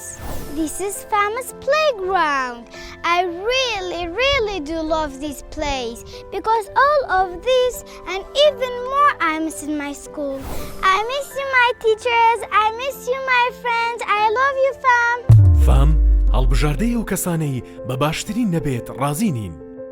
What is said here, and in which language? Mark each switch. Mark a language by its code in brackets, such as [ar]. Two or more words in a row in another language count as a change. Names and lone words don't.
[en] This is Fam's playground. I really do love this place because all of this and even more I miss in my school. I miss you, my teachers. I miss you, my friends. I love you, Fam. [ckb] فام هەڵبژاردەی ئەو کەسانەی بە باشترین نەبێت ڕازی نین.